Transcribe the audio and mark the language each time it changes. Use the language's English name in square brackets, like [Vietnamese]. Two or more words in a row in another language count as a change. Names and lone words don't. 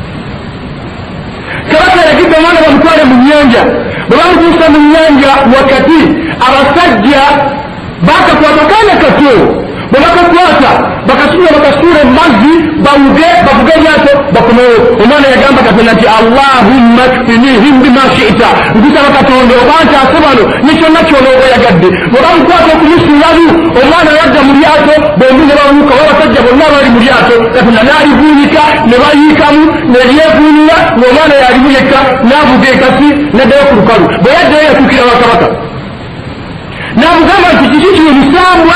[Ganda] kabaka yagidde omwana bamutwale mu nnyanja bwe bamutuusa mu nnyanja wakati abasajja bakakwata kaana kato bwe bakakwata bakasuula emazzi bavuge eryato bakomewo omwana yagamba Katonda nti [Arabic] اللهم اكفنيهم بما شئت [Ganda] nkusaba Katonda oba ntaase bano ne kyonna ky'onooba oyagadde bwe bamukwata okumusuulalu omwana yadda mu lyato bombi ne babuuka abasajja bonna bali mu lyato Katonda n'alivuunika ne bayiikamu ne lyevuunira ng'omwana yalimu yekka n'avuga enkasi n'addayo ku lukalu bwe yaddayo yatuukira bakabaka namugamba nti kiki kino musambwa